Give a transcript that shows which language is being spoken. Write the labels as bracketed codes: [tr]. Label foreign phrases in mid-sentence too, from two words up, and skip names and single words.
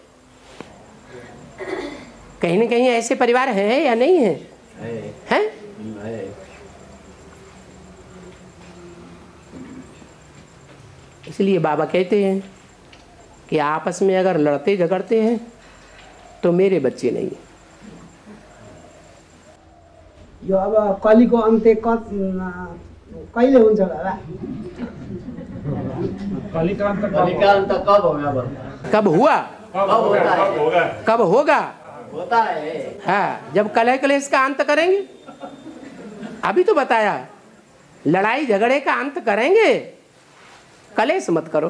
[hi] कहीं न कहीं ऐसे परिवार हैं या नहीं है? हैं? इसलिए बाबा कहते हैं कि आपस में अगर लड़ते झगड़ते हैं तो मेरे बच्चे नहीं। [ne] यो अब कलिको अन्त्य कहिले हुन्छ बाबा? [hi] कब होगा? कब हुआ? कब होगा? होता है। हाँ, जब कलह कलेश का अंत करेंगे। अभी तो बताया लड़ाई झगड़े का अंत करेंगे, कलेश मत करो।